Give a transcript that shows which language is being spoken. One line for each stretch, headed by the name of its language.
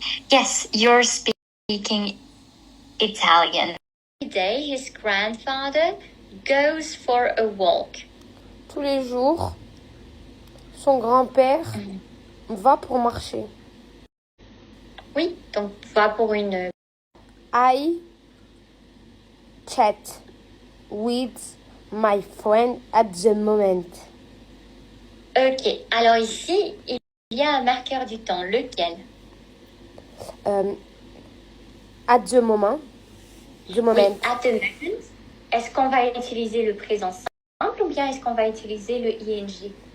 English: Yes, you're speaking Italian. Today, his grandfather goes for a walk.
French: Tous les jours, son grand-père va pour marcher. Oui, donc va pour une...
English: I chat with my friend at the moment.
French: Ok, alors ici, il y a un marqueur du temps. Lequel?
English: At the moment. The moment.
French: Oui,
English: at the moment.
French: Est-ce qu'on va utiliser le présent simple ou bien est-ce qu'on va utiliser le ing?